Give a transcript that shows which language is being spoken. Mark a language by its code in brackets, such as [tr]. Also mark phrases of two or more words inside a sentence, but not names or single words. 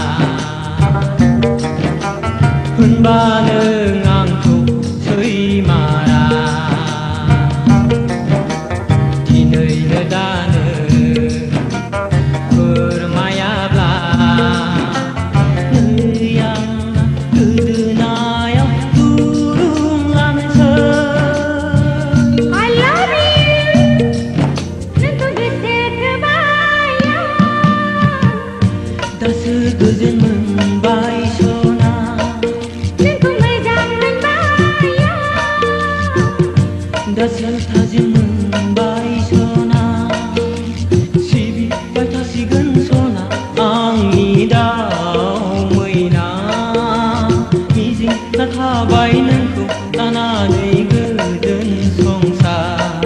[brx] होनबा नों आंखौ सैमारा दिनैनो दानो फोरमायाब्ला नै आं गोदोनायाव दुरुं लानोसै [en] I love you [brx] नोंखौ गोसो थोबाय दासो गोजोन मोनबाय सना नोंखौ मोजां मोनबाय दासो थाजिम मोनबाय सना सिबिबाय थासिगोन सना आंनि दाउ मैना मिजिं थाबाय नोंखौ लानानै गोजोन संसार